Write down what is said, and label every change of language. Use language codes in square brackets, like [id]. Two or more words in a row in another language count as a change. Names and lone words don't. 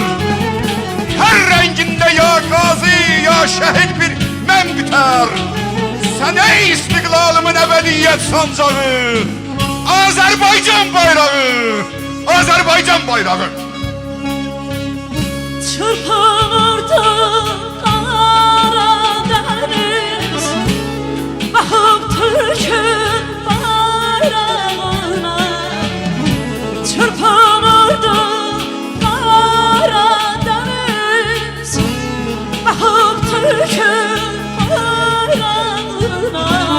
[az] Hər rəngində ya qazi, ya şəhid bir mən bitər. Sənə istiqlalımın əbədiyyət sancağı, Azərbaycan bayrağı, Azərbaycan bayrağı. [tr] Çırpınırdı Karadeniz, bakıp Türk'ün bayrağına. Çırpınırdı Karadeniz, bakıp Türk'ün bayrağına.